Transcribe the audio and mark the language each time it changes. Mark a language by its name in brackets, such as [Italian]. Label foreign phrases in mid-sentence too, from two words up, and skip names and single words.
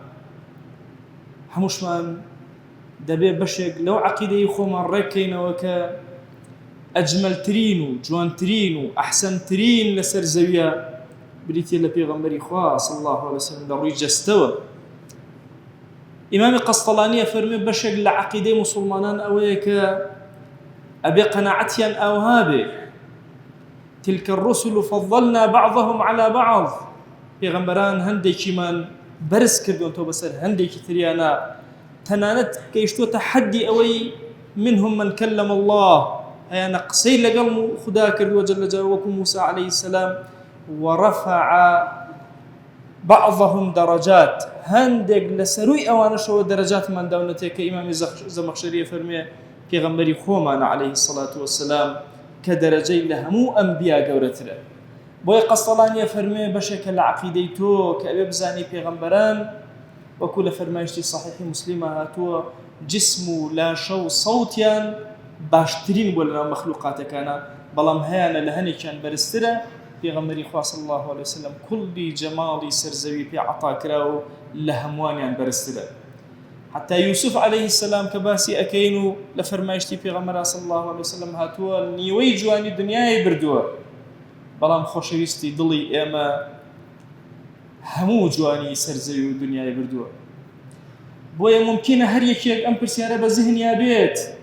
[Central Kurdish] هەمووشمان دەبێ بەشێک لەو عەقیدەی خۆمان ڕێککەینەوە کە ئەجمەلترین و جوانترین و ئەحسەنترین لەسەر زەویە بریتە لە پێغەمبەری خوا [Arabic] صلی الله عليه وسلم [Central Kurdish] لە ڕووی جەستەوە. ئیمامی قەسطەلانی فەرمێ بەشێک لە عەقیدەی موسڵمانان ئەوەیە کە ئەبێ قەناعەتیان ئاوها بێ. [Arabic] تلك الرسل فضلنا بعضهم على بعض. [Central Kurdish] پێغەمبەران هەندێکیمان بەرز کردوونەوە بەسەر هەندێکی تریانە، تەنانەت گەیشتووەتە حەدی ئەوەی [Arabic] منهم من كلم الله، [Central Kurdish] هەیانە قسەی لەگەڵ خدا کردووە جەل جلاله وەکو موسى [Arabic] عليه السلام، ورفع بعضهم درجات، [Central Kurdish] هەندێک لەسەروی ئەوانەشەوە دەرەجاتمان داونەتێ کە ئیمامی زەمەخشەری فەرمێ پێغەمبەری خۆمانە [Arabic] عليه الصلاة والسلام [Central Kurdish] کە دەرەجەی لە هەموو ئەنبیا گەورەترە. بۆیە قەسطەلانیە فەرمێ بەشێکە لە عەقیدەی تۆ کە ئەوێ بزانی پێغەمبەران وەکو لە فەرمایشتی صحیحی موسلیمە هاتووە جسم و لاشە و سەوتیان باشترین بۆ لەناو مەخلوقاتەکانە، بەڵام هەیانە لە هەنێکیان بەرزترە. پێغەمبەری خوا [Arabic] صلی الله عليه وسلم [Central Kurdish] کوڵی جەماڵی سەرزەوی پێ عەتا کرا و لە هەمووانیان بەرزترە. حتى يوسف [Arabic] عليه السلام [Central Kurdish] کە باسی ئەکەین و لە فەرمایشتی پێغەمبەر [Arabic] صلی الله عليه وسلم [Central Kurdish] هاتووە نیوەی جوانی دنیای بردووە، بەڵام خۆشەویستی دڵی ئێمە هەموو جوانی سەرزەوی و دنیای بردووە. بۆیە ممکنە هەر یەکێک ئەم پرسیارە بە زیهنیا بێت.